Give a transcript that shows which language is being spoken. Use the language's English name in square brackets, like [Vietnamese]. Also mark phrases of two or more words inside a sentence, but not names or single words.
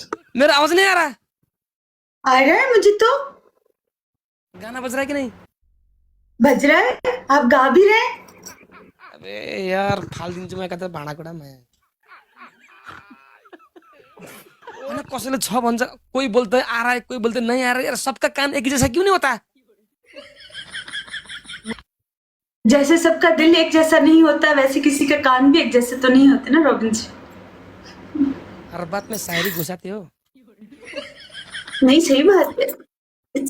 [Hindi] मेरा आवाज नहीं आ रहा? आ रहा है मुझे तो। गाना बज रहा है कि नहीं? बज रहा है, आप गा भी रहे हैं। अबे यार फाल दिन मैं कहता भाँडा कुडा मैं मैंने कसैले छ भन्छ, कोई बोलते है आ रहा है, कोई बोलते नहीं आ रहा है। यार सबका कान एक जैसा क्यों नहीं होता? जैसे सबका दिल एक जैसा नहीं होता, वैसे किसी का कान भी एक जैसे तो नहीं होते ना रॉबिन जी। हर बात में शायरी घुसाते हो। नहीं, सही बात है। इट्स